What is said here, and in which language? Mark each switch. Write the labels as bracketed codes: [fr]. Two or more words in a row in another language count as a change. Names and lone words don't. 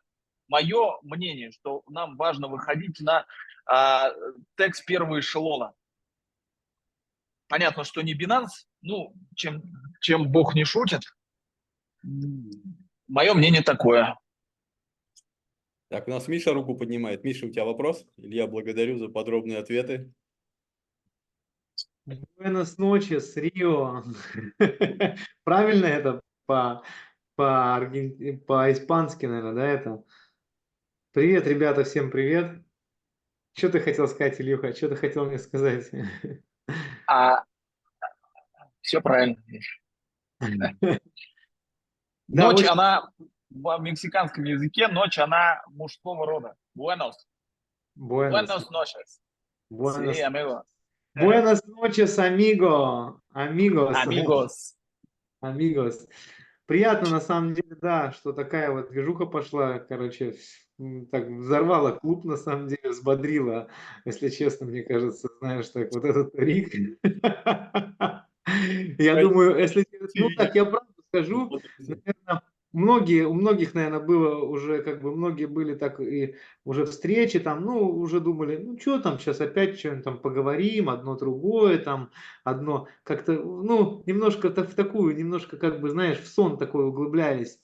[ru] Мое мнение, что нам важно выходить на секс первого эшелона. Понятно, что не Binance, ну, чем Бог не шутит. Мое мнение такое. Так, у нас Миша руку поднимает. Миша, у тебя вопрос? Илья, благодарю за подробные ответы. [es] Buenas noches, [ru] Рио. Правильно это по-испански, наверное, да, это? Привет, ребята, всем привет. Что ты хотел сказать, Илюха? Что ты хотел мне сказать? Все правильно. Да, Ночь, очень- она в мексиканском языке, ночь, она мужского рода. [es] Buenos Buenas. noches. Buenas. Sí, amigo. Buenas noches, amigo. Amigos. Amigos. Amigos. [ru] Приятно, на самом деле, да, что такая вот движуха пошла, короче, так взорвала клуб, на самом деле, взбодрила, если честно, мне кажется, знаешь, так, вот этот Рик. Я думаю, если, ну так, я правду скажу, наверное, у многих, наверное, было уже, как бы, многие были так и уже встречи там, ну, уже думали, ну, что там, сейчас опять что-нибудь там поговорим, одно другое там, одно как-то, ну, немножко в такую, немножко, как бы, знаешь, в сон такой углублялись.